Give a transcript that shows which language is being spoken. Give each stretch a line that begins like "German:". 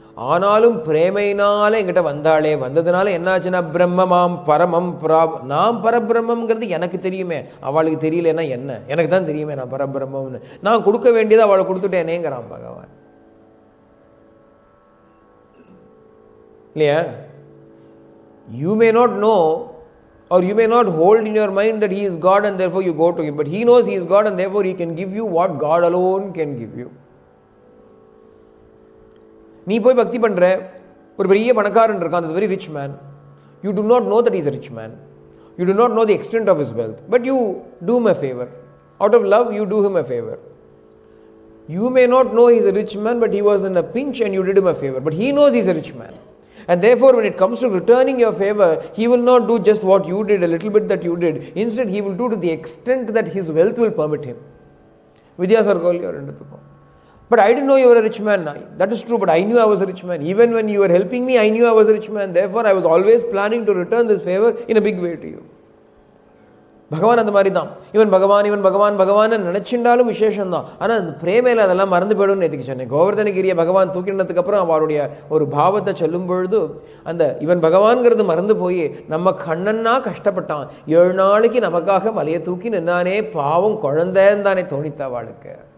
Tamil: ஆனாலும் பிரேமையினால என்கிட்ட வந்தாளே. வந்ததுனால என்னாச்சுன்னா பிரம்மமாம் பரமம் நான் பரபிரம்மங்கிறது எனக்கு தெரியுமே, அவளுக்கு தெரியலன்னா என்ன, எனக்கு தான் தெரியுமே நான் பரபிரம்மம்னு. நான் கொடுக்க வேண்டியதை அவளை கொடுத்துட்டேனேங்கிறான் பகவான் இல்லையா?
English: You may not know or you may not hold in your mind that he is God and therefore you go to him, but he knows he is God and therefore he can give you what God alone can give you. நீ போய் பக்தி பண்ற, ஒரு பெரிய பணக்காரன் இருக்கான், is a very rich man. You do not know that he is a rich man. You do not know the extent of his wealth, but you do him a favor. Out of love you do him a favor. You may not know he is a rich man, but he was in a pinch and you did him a favor, but he knows he is a rich man. And therefore when it comes to returning your favor, he will not do just what you did, a little bit that you did. Instead he will do to the extent that his wealth will permit him. Vidyasargolya renduthukku. But I didn't know you were a rich man. That is true, but I knew I was a rich man. Even when you were helping me, I knew I was a rich man. Therefore I was always planning to return this favor in a big way to you.
Tamil: பகவான் அந்த மாதிரி தான். இவன் பகவான் இவன் பகவான் பகவான் நினைச்சிருந்தாலும் விசேஷம்தான். ஆனால் அந்த பிரேமையில் அதெல்லாம் மறந்து போயிடும்னு நேற்றுக்கு சொன்னேன். கோவர்தனகிரியை பகவான் தூக்கினதுக்கு அப்புறம் அவருடைய ஒரு பாவத்தை சொல்லும் பொழுது அந்த இவன் பகவான்கிறது மறந்து போய் நம்ம கண்ணன்னா கஷ்டப்பட்டான், 7 நாளைக்கு நமக்காக மலையை தூக்கி நின்னானே, பாவம் குழந்தைன்னு தானே தோணித்தா அவளுக்கு.